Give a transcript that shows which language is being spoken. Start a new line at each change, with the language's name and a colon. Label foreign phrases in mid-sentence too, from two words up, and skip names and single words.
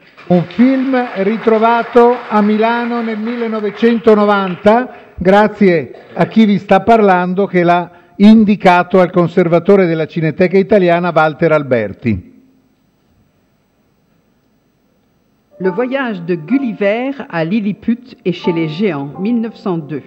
Italian: Un film ritrovato a Milano nel 1990, grazie a chi vi sta parlando che l'ha indicato al conservatore della Cineteca Italiana Walter Alberti. Le voyage de Gulliver à Lilliput et chez les Géants, 1902.